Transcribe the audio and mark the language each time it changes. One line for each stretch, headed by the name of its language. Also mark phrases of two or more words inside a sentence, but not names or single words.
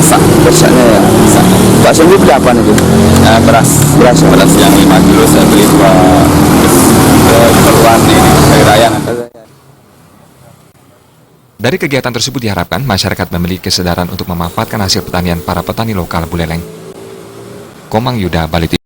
Indonesian: sak persanya ya. Pak sendiri beli apa nih? beras yang 5 kilo saya beli 2 keperluan ini hari raya. Dari kegiatan tersebut diharapkan masyarakat memiliki kesadaran untuk memanfaatkan hasil pertanian para petani lokal Buleleng. Komang Yuda, Bali.